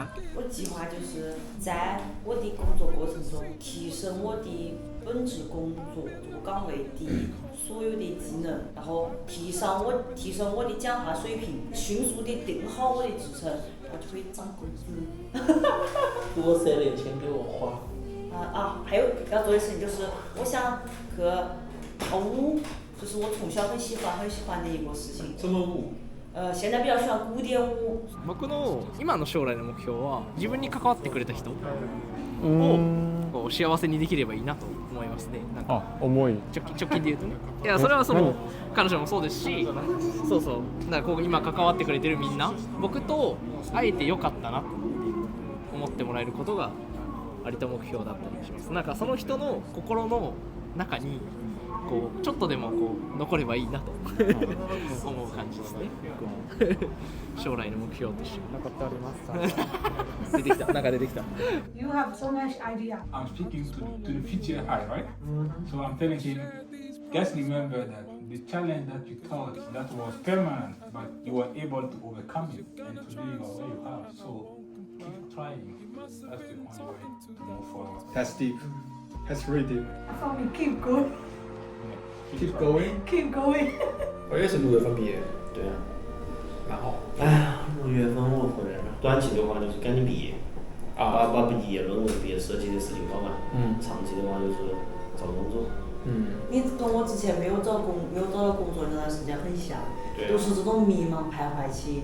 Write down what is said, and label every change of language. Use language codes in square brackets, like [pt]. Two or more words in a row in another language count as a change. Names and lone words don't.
[zh] 我计划就是在我的工作过程中提升我的本职工作岗位的所有的技能，然后提升我的讲话水平，迅速的定好我的职称，然后就可以涨工资。多3年钱给我花。还有要做的事情就是，我想去跳舞，就是我从小很喜欢的一个事情。什么舞？现在比较喜欢古典舞。 [ja] 僕の今の将来の目標は自分に関わってくれた人をこう幸せにできればいいなと思いますね。なんか重い。直近で言うとね。いやそれは彼女もそうですし、そうなんかこう今関わってくれてるみんな、僕と会えてよかったなと思ってもらえることが割と目標だったりします。なんかその人の心の中にこうちょっとでもこう残ればいいなと思う感じですね。将来の目標として残っておりますか？出てきた。なんか出てきた。 [en] You have so much idea. I'm speaking to the future I, right? So I'm telling him, just remember that the challenge that you thought that was permanent, but you were able to overcome it, and today you are where you are. So keep trying. That's the only way to move forward. That's deep. That's really deep. So we keep going. Keep going. Keep going. [zh] 我也是6月份毕业。对啊。蛮好。哎呀，6月份我回来了。短期的话就是赶紧毕业，把毕业论文、毕业设计的事情搞完。长期的话就是找工作。你跟我之前没有找到工作那段时间很像，都是这种迷茫徘徊期。